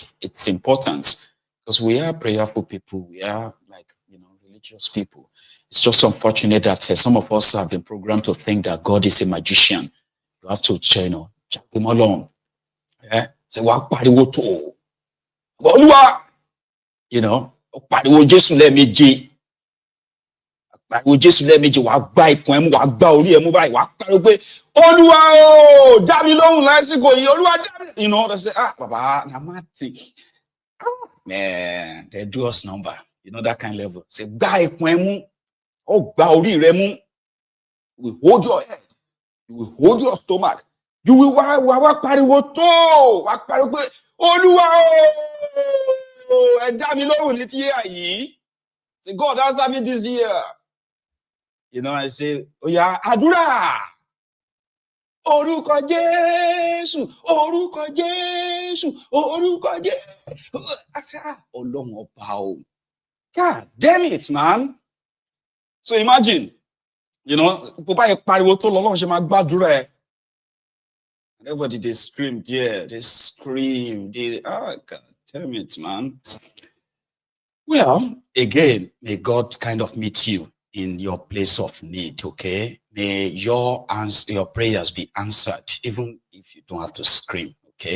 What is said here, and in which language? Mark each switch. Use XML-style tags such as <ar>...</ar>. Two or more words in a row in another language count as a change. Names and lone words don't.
<en>It's important because we are prayerful people. We are, like, you know, religious people. It's just unfortunate that some of us have been programmed to think that God is a magician. You have to, you know, check him along. Yeah? Say, what pariwo to? You know,</en> <yo>pariwo Jésù lẹ́ẹ̀méje. Pariwo Jésù lẹ́ẹ̀méje, wàá gbá ikùn ẹ mú, wàá gbá orí ẹ mú báyìí, wàá pariwo pé, Olúwa o, dá mi lóhùn lásìkò yìí, Olúwa dá mi.</yo> <en>You know, they say, Baba, Namati. Man, they do us number. You know that kind of level. Say,</en> <yo>gbá ikùn ẹ mú, ó gbá orí rẹ mú.</yo> <en>You will hold your head. You will hold your stomach. You will</en> <yo>wá pariwo tó, wàá pariwo pé, Olúwa o, ẹ dá mi lóhùn létí yìí.</yo> <en>Say, God answer me this year. You know, I say, oh yeah,</en> <yo>àdúrà. Orúkọ Jésù, orúkọ Jésù, orúkọ Jésù.</yo> <en>I say,</en> <yo>Ọlọ́run ọba o.</yo> <en>God damn it, man. So imagine, you know,</en> <yo>bó pariwo tó lọ́lọ́run ṣe máa gbàdúrà ẹ.</yo> <en>Everybody, they scream, yeah, they scream. God damn it, man. Well, again, may God kind of meet you in your place of need, okay? May your prayers be answered, even if you don't have to scream, okay?</en>